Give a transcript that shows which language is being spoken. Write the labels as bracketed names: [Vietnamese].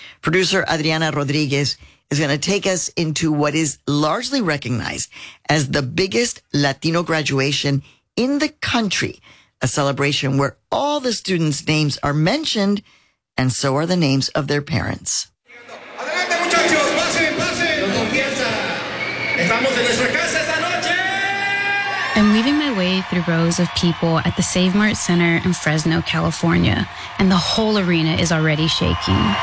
[English] Producer Adriana Rodriguez is going to take us into what is largely recognized as the biggest Latino graduation in the country, a celebration where all the students' names are mentioned, and so are the names of their parents. [Spanish] Adelante, muchachos. Pase, pase. Estamos en nuestra casa esta noche. [English] I'm weaving my way through rows of people at the Save Mart Center in Fresno, California, and the whole arena is already shaking.